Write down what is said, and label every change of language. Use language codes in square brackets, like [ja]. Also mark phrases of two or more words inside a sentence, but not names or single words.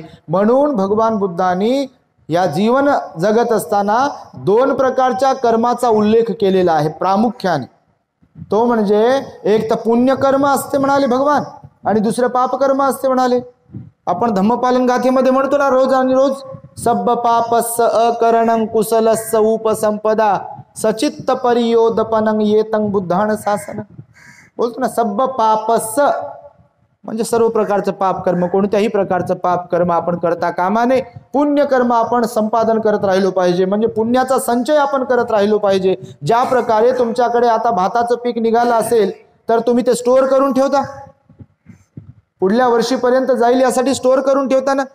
[mr] म्हणून भगवान बुद्धांनी या जीवन जगत असताना 2 प्रकारच्या कर्माचा उल्लेख केलेला आहे प्रामुख्याने. तो म्हणजे एक तर पुण्यकर्म असते म्हणाले भगवान, आणि दुसरं पापकर्म असते म्हणाले. आपण धम्मपालन गाथेमध्ये म्हणतो ना रोज आणि रोज, [pi] सब्ब पापस्स अकरणं कुशलस्स उपसंपदा सचित्त परियोदपनं येतं बुद्धान शासन. [mr] बोलतो ना, [pi] सब्ब पापस्स [mr] म्हणजे सर्व प्रकारचं पाप कर्म, कोणत्याही प्रकारचं पाप कर्म आपण करता कामा नये. पुण्यकर्म आपण संपादन करत राहिलो पाहिजे, म्हणजे पुण्याचा संचय आपण करत राहिलो पाहिजे. ज्या प्रकारे तुमच्याकडे आता भाताचं पीक निघालं असेल तर तुम्ही ते स्टोअर करून ठेवता, पुढल्या वर्षीपर्यंत जाईल यासाठी स्टोअर करून ठेवता ना.